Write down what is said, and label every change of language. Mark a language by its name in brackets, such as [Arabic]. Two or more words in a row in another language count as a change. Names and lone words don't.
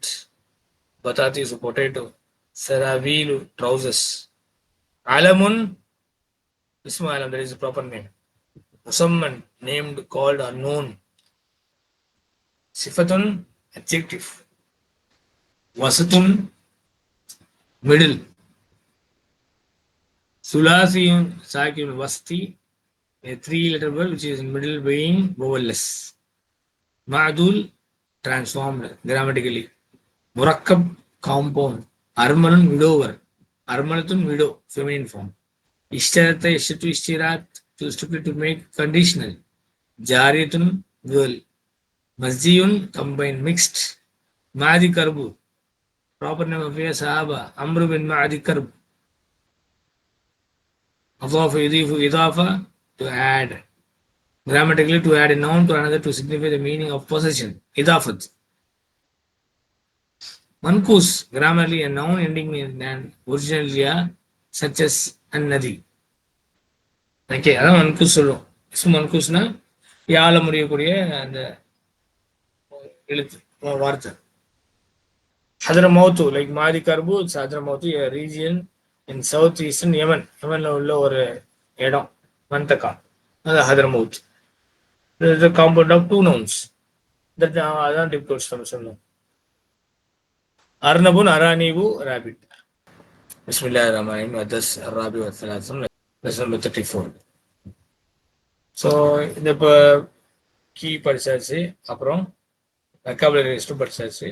[English] Batati is a potato. Saravilu, trousers. [Arabic] Alamun, Ismu alam, [English] that is the proper name. Musamman, named, called, or known. Sifatun, adjective. Wasatun, middle. [Arabic] Sulasiyun, sakiyun, wasti, [English] a 3-letter word which is in middle being vowelless. Ma'dul, transformed grammatically. Murakkab, compound. Armalun, widower. Armalatun, widow, feminine form. [Arabic] Ishtarata, ishtu, ishtirat, [English] to stipulate, to make conditional. Jariyatun, girl. Masjiyun, combined, mixed. Ma'adi karbu, proper name of a sahaba. [Arabic] Amru bin Ma'adi karb. Adafa, yudifu, idafa, [English] to add. Grammatically, to add a noun to another to signify the meaning of possession. Idafat. Mankus, grammarly a noun ending in an original ya, such as an-nadi. [Tamil] ஓகே, அதான் மன்கூஸ் சொல்லுவோம். மன்கூஸ்னா யாழ முடியக்கூடிய அந்த எழுத்து வார்த்தை. ஹதரமௌத்து, லைக் மாதி கர்பு, ஹதரமௌத்து, [English] a region in south eastern Yemen. [Tamil] யமன்ல உள்ள ஒரு இடம், மந்தகா, அது ஹதரமௌத். [English] This is a compound of 2 nouns. [Tamil] அதான் டிப்டோஸ் நம்ம சொன்னோம். [Arabic] أرنب، أرانب, [Tamil] ராபிட். [Arabic] بسم الله الرحمن الرحيم. அதஸ் அர்ராபி வஸ்ஸலாத்தும். [English] Lesson number 34. [Tamil] ஸோ இந்த இப்போ கீ படிச்சாச்சு, அப்புறம் [English] vocabulary list [Tamil] படிச்சாச்சு.